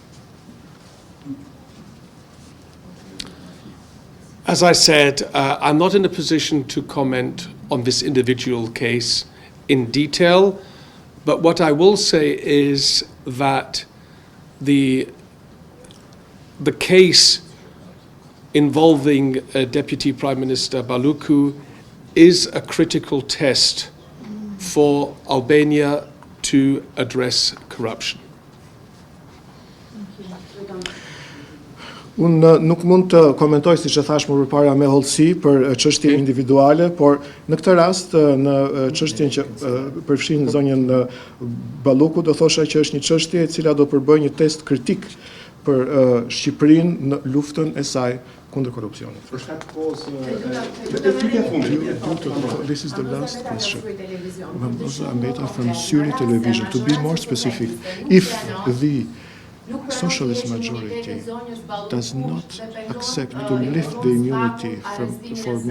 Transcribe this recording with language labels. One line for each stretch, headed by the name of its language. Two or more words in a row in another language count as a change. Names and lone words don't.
English: As I said, I'm not in a position to comment on this individual case in detail, but what I will say is that the case involving Deputy Prime Minister Balluku is a critical test for Albania to address corruption.
Albanian: Unë nuk mund të komentoj, siç e thash më përpara, me hollësi për çështje individuale, por në këtë rast, në çështjen që përfshin zonjën Balluku, do thosha që është një çështje e cila do përbëjë një test kritik për Shqipërinë në luftën e saj kundër korrupsionit.
English: This is the last question. Ambeta from Syri television. To be more specific, if the socialist majority does not accept to lift the immunity for Ms.